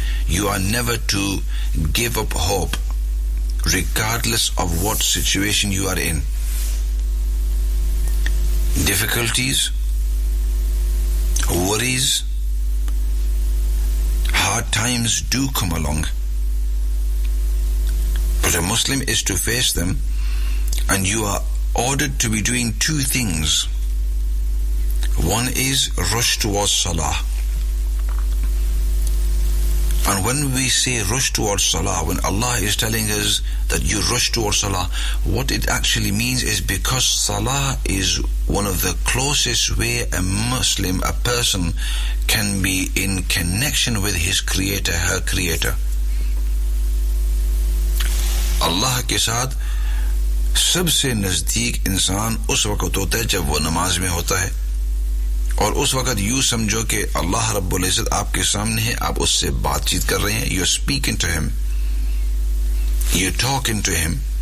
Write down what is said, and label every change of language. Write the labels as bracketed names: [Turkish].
[English] You are never to give up hope regardless of what situation you are in. Difficulties, worries, hard times do come along. But a Muslim is to face them, and you are ordered to be doing two things. One is rush towards Salah. And when we say rush towards Salah, when Allah is telling us that you rush towards Salah, what it actually means is because Salah is one of the closest way a Muslim, a person, can be in connection with his creator, her creator. [Urdu] اللہ کے ساتھ سب سے نزدیک انسان اس وقت ہوتا ہے جب وہ نماز میں ہوتا ہے، اور اس وقت یوں سمجھو کہ اللہ رب العزت آپ کے سامنے ہے، آپ اس سے بات چیت کر رہے ہیں. [English] You speaking to him, you talking to him.